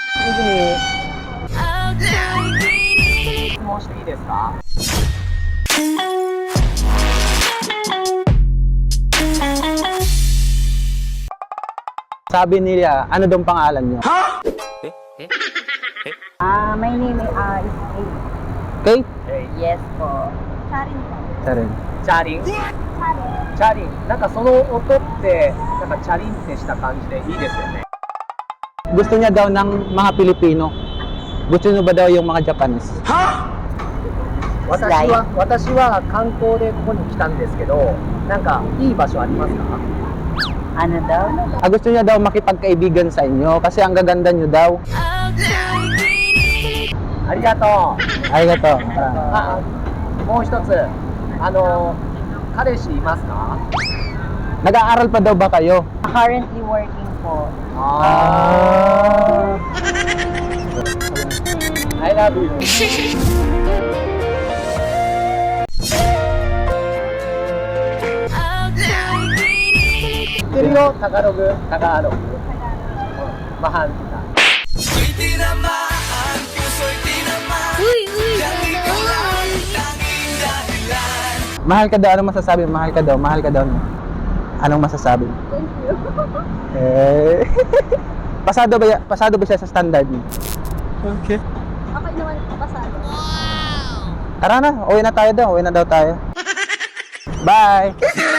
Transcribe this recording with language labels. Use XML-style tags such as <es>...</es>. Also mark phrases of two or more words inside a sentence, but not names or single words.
<ja>に質問していいですか？</ja> <tl>Sabi nila, ano daw pangalan nyo?</tl> <en>My name is Kate?</en> <tl>Yes po. Charin po. Charin.</tl> <ja>チャリンチャリン。なんかその音ってなんかチャリンってした感じでいいですよね。</ja> <tl>Gusto niya daw ng mga Pilipino. Gusto niyo ba daw yung mga Japanese?</tl> <ja>私は観光でここに来たんですけど、なんかいい場所ありますか？</ja> <tl>Ano daw? Gusto niya daw makipagkaibigan sa inyo kasi ang gaganda niyo daw.</tl> <ja>ありがとう。</ja> <tl>Ay, gato.</tl> <ja>もう一つ、彼氏いますか？</ja> <tl>Nag-aaral pa daw ba kayo?</tl> <en>Currently working po. I love you.</en> <ja>知ってるよ、タガログ。</ja> <tl>Mahal kita. Mahal ka daw. Anong masasabi? Mahal ka daw. Mahal ka daw. Anong masasabi?</tl> <en>Thank you. Eh.</en> <tl>Pasado ba siya sa standard niyo?</tl> <en>Okay.</en> <tl>Okay naman po pasado. Tara na. Uwi na tayo daw. Uwi na daw tayo. Bye!</tl>